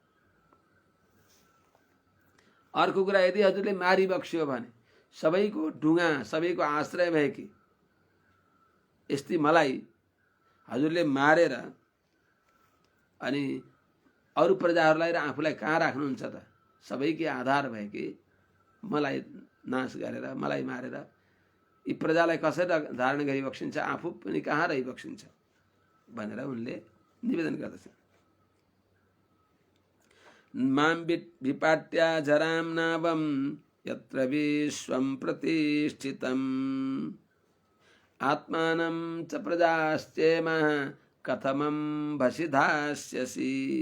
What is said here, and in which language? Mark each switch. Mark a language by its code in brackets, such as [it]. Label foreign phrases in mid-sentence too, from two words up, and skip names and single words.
[ne] अर्को कुरा, यदि हजुरले मारिबक्स्यो भने सबैको ढुङ्गा, सबैको आश्रय भएकी यस्ती मलाई हजुरले मारेर अनि अरू प्रजाहरूलाई र आफूलाई कहाँ राख्नुहुन्छ त? सबैकै आधार भएकी मलाई नाश गरेर, मलाई मारेर यी प्रजालाई कसरी धारण गरिबक्सिन्छ, आफू पनि कहाँ रहिबक्सिन्छ भनेर उनले निवेदन गर्दछन्। [sa] मां विपाट्या जराम नावम यत्र विश्वं प्रतिष्ठितम् आत्मानं च प्रजाश्चेम कथमं भसि धास्यसि।